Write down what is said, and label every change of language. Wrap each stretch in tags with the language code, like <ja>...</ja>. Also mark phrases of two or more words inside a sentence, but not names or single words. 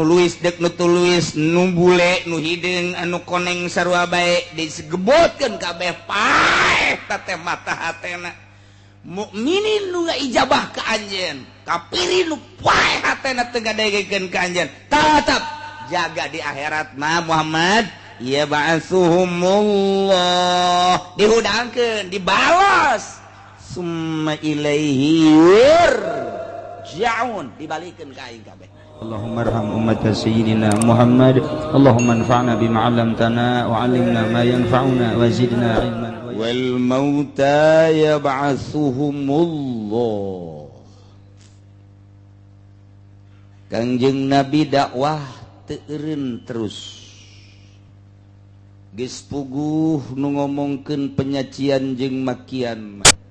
<su>luis dek nu tuluis nu bule nu hideung anu koneng sarua bae disegebotkeun kabeh paeh teh mata hatena mukminin nu ngaijabah ka anjeun kafirin nu paeh hatena teu ngadengekeun ka anjeun tetep jaga di akhirat mah Muhammad</su> <ar>يبعثهم الله</ar> <su>dihudangkeun dibalos</su> <ar>ثم إليه يرجعون</ar> <su>dibalikeun ka aing kabeh</su> <ar>اللهم ارحم أمة سيدنا محمد اللهم انفعنا بما علمتنا وعلمنا ما ينفعنا وزدنا علما والموتى يبعثهم الله</ar> <su>Kangjeng Nabi dakwah teu eureun terus geus puguh nu ngomongkeun penyacian jeung makian</su>